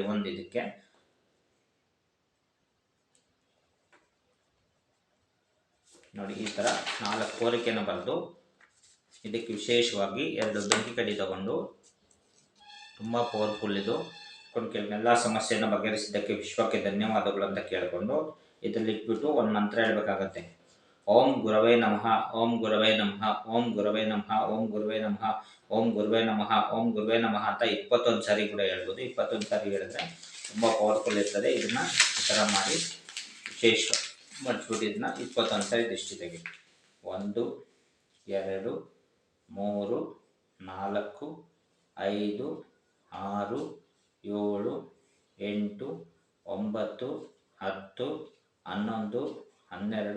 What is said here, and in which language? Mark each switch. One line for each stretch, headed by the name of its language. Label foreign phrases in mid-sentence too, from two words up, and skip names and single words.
Kannada: ಒಂದು ಇದಕ್ಕೆ ನೋಡಿ, ಈ ಥರ 4 ಕೋರಿಕೆನ ಬರೆದು ಇದಕ್ಕೆ ವಿಶೇಷವಾಗಿ 2 ಬೆಂಕಿ ಕಡ್ಡಿ ತಗೊಂಡು, ತುಂಬ ಪವರ್ಫುಲ್ ಇದು, ಎಲ್ಲ ಸಮಸ್ಯೆಯನ್ನು ಬಗೆಹರಿಸಿದ್ದಕ್ಕೆ ವಿಶ್ವಕ್ಕೆ ಧನ್ಯವಾದಗಳು ಅಂತ ಕೇಳಿಕೊಂಡು ಇದರಲ್ಲಿ ಇಟ್ಬಿಟ್ಟು ಒಂದು ಮಂತ್ರ ಹೇಳಬೇಕಾಗತ್ತೆ.
Sanskrit: ಓಂ ಗುರವೇ ನಮಃ, ಓಂ ಗುರವೇ ನಮಃ, ಓಂ ಗುರವೇ ನಮಃ, ಓಂ ಗುರವೇ ನಮಃ, ಓಂ ಗುರವೇ ನಮಃ, ಓಂ ಗುರವೇ ನಮಃ
Kannada: ಅಂತ 21 ಸಾರಿ ಕೂಡ ಹೇಳ್ಬೋದು. 21 ಸಾರಿ ಹೇಳಿದ್ರೆ ತುಂಬ ಪವರ್ಫುಲ್ ಇರ್ತದೆ. ಇದನ್ನು ಈ ಥರ ಮಾಡಿ ವಿಶೇಷ ಮಡ್ಚ್ಬಿಟ್ಟು ಇದನ್ನ 21 ಸಾರಿ ದೃಷ್ಟಿ ತೆಗಿ. 1 2 3 4 5 6 7 8 9 10 11 12 13